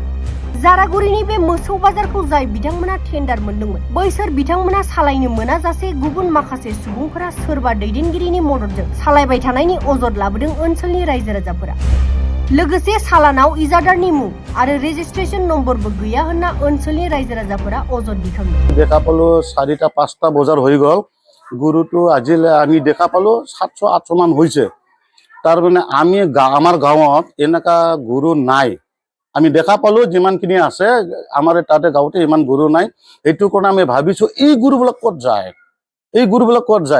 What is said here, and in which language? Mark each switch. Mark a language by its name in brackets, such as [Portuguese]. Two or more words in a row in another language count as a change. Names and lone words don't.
[Bodo] जारागुरिनि बे मोसौ बाजारखौ जाय बिथांमोना टेन्डार मोनदोंमोन, बैसोर बिथांमोना सालायनो मोनाजासे गुबुन माखासे सुबुंफोरा सोरबा दैदेनगिरिनि मददजों सालायबाय थानायनि अजद लाबोदों ओनसोलनि रायजो राजाफोरा। लोगोसे सालानाव इजादारनि मुं आरो रेजिस्ट्रेशन नम्बरबो गैया होनना ओनसोलनि रायजो राजाफोरा अजद दिखांदों। [Assamese] দেখা পালো 4টা-5টা বজাৰ হৈ গ'ল। গৰুটো আজিলে আমি দেখা পালো 700-800 মান হৈছে। তাৰ মানে আমি আমাৰ গাঁৱত এনেকা গৰু নাই। আমি দেখা পালো যিমানখিনি আছে আমাৰ তাতে গাঁৱতে ইমান গৰু নাই। এইটো কাৰণে আমি ভাবিছো এই গৰুবিলাক ক'ত যায়, এই গৰুবিলাক ক'ত যায়।